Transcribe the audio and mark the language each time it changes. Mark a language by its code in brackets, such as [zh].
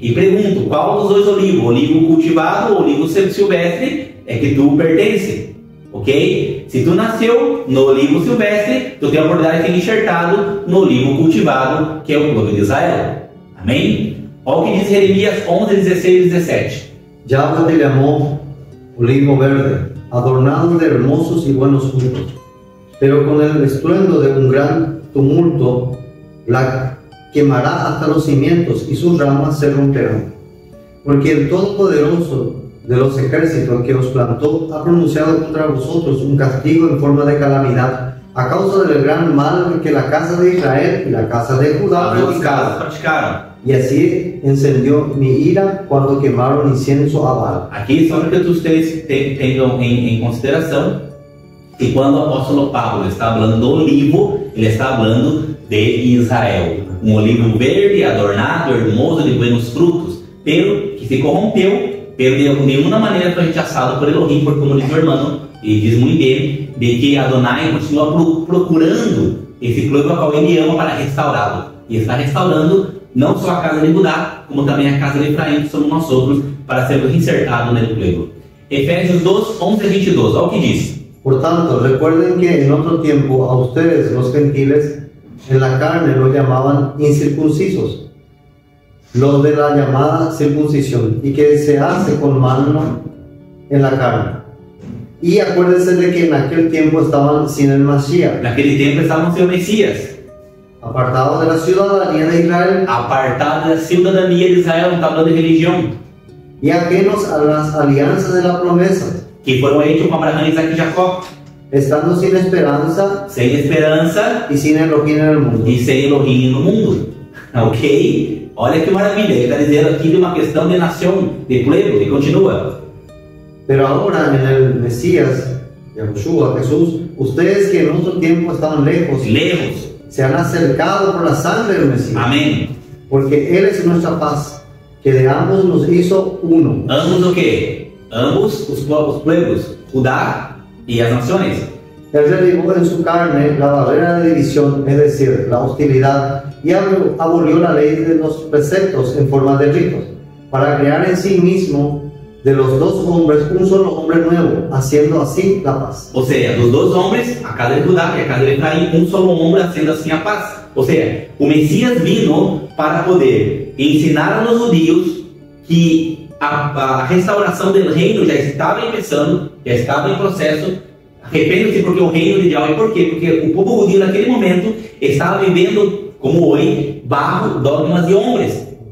[pt] E pergunto: qual dos dois olivos? Olivo cultivado ou olivo silvestre é que tu pertence? Ok? Se tu nasceu no olivo silvestre, tu tem a oportunidade de ser enxertado no olivo cultivado, que é o povo de Israel. Amém? Olha o que diz Jeremias 11, 16 e 17. [es] Yahweh te llamó olivo verde, adornado de hermosos y buenos frutos, pero con el estruendo de un gran tumulto la quemará hasta los cimientos y sus ramas se romperán. Porque el Todopoderoso de los ejércitos que os plantó ha pronunciado contra vosotros un castigo en forma de calamidad a causa del gran mal que la casa de Israel y la casa de Judá practicaron. Y así encendió mi ira cuando quemaron incienso a Baal. [pt] Aqui só para que vocês tenham em consideração que quando o apóstolo Paulo está falando do olivo, ele está falando de Israel. um olivo verde, adornado, [es] hermoso, de buenos frutos, pero que [pt] se corrompeu, pero de nenhuma maneira foi rechazado por Elohim, porque como diz o irmão, e diz muito bem, de que Adonai continua procurando esse povo ao qual ele ama para restaurá-lo. E está restaurando não só a casa de Judá, como também a casa de Efraim, que somos nós outros, para sermos insertados nele povo. Efésios 2, 11 a 22, olha o que diz. [es] Por tanto, recuerden que en otro tiempo a ustedes, los gentiles, en la carne los llamaban incircuncisos, los de la llamada circuncisión, y que se hace con mano en la carne. Y acuérdense de que en aquel tiempo estaban sin el Mashiach, [pt] Naquele tempo estavam sem o Messias, [es] apartados de la ciudadanía de Israel [pt] apartados da cidadania de Israel, não está falando de religião, [es] y ajenos a las alianzas de la promesa, [pt] que foram hechos com Abraão, Isaac e Jacó, [es] estando sin esperanza [pt] sem esperança [es] y sin Elohim en el mundo. [pt] e sem Elohim no mundo. Ok? Olha que maravilha, ele está dizendo aqui de uma questão de nação, de povo, e continua. [es] Pero ahora en el Mesías, Yahushua, Jesús, ustedes que en otro tiempo estaban lejos, Lejos. se han acercado por la sangre del Mesías, [pt] Amém. [es] porque Él es nuestra paz, que de ambos nos hizo uno. [pt] Ambos o quê? Ambos os povos, Judá e as nações. [es] Él derribó en su carne la barrera de división, es decir, la hostilidad, y abolió la ley de los preceptos en forma de ritos, para crear en sí mismo de los dos hombres un solo hombre nuevo, haciendo así la paz. [pt] Ou seja, dos dois homens, a casa de Judá e a casa de Efraim, um só homem, sendo assim a paz. Ou seja, o Messias vino para poder ensinar aos judeus que a restauração do reino já estava começando, já estava em processo. Arrependam-se porque o reino de Deus, e por quê? Porque o povo judeu naquele momento estava vivendo, como hoje, bajo dogmas de homens.